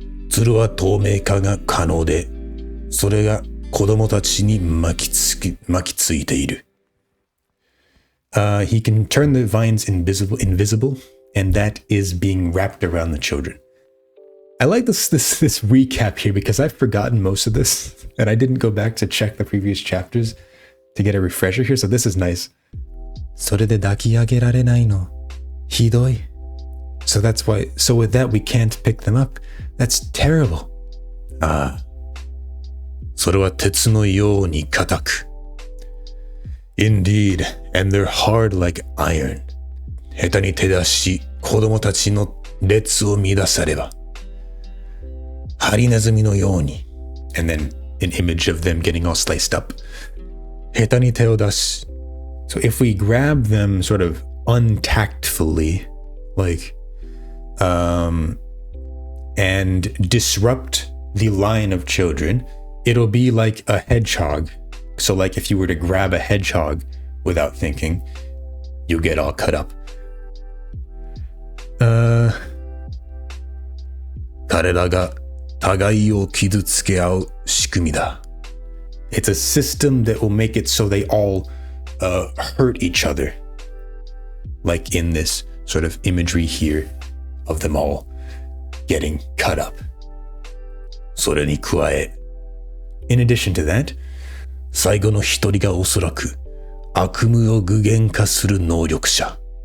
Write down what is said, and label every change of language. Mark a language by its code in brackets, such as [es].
[ja] ツルは透明化が可能で、それが子供たちに巻きついている。 [en] He can turn the vines invisible, and that is being wrapped around the children. I like this recap here because I've forgotten most of this, and I didn't go back to check the previous chapters to get a refresher here, so this is nice. [ja] それで抱き上げられないの。ひどい。 [en] So with that we can't pick them up. That's terrible. ああ。 [ja] それは鉄のように硬く。 [en] Indeed, and they're hard like iron. [ja] 下手に手出し、子供たちの列を乱されば。ハリネズミのように。 [en] And then an image of them getting all sliced up. [ja] 下手に手を出し。 [en] So if we grab them sort of untactfully, like, and disrupt the line of children, it'll be like a hedgehog. So like if you were to grab a hedgehog without thinking, you'll get all cut up. [ja] 彼らが互いを傷つけ合う仕組みだ。 [en] It's a system that will make it so they all hurt each other. Like in this sort of imagery here of them all getting cut up. [ja] それに加え、 [en] In addition to that, [ja] 最後の一人がおそらく悪夢を具現化する能力者。